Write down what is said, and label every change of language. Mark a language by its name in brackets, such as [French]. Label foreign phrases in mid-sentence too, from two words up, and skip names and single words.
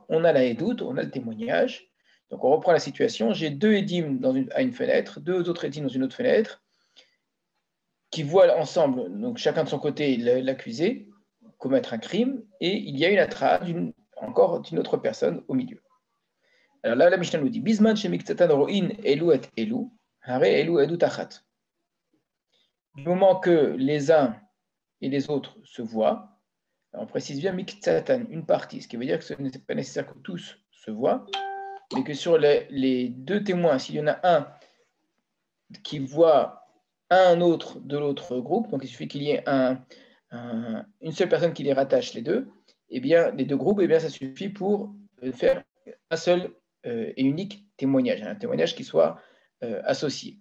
[French] On a la édoute, on a le témoignage. Donc on reprend la situation. J'ai deux édimes à une fenêtre, deux autres édimes dans une autre fenêtre, qui voient ensemble, donc chacun de son côté, l'accusé commettre un crime, et il y a une hatra encore d'une autre personne au milieu. Alors là, la Mishnah nous dit [Hebrew] בזמן שמקצתן רואין אלו את אלו, הרי אלו עדה אחת. [French] Du moment que les uns et les autres se voient, on précise bien miktatan, une partie, ce qui veut dire que ce n'est pas nécessaire que tous se voient, mais que sur les deux témoins, s'il y en a un qui voit un autre de l'autre groupe, donc il suffit qu'il y ait une seule personne qui les rattache les deux, et bien les deux groupes, et bien ça suffit pour faire un seul et unique témoignage, un témoignage qui soit associé.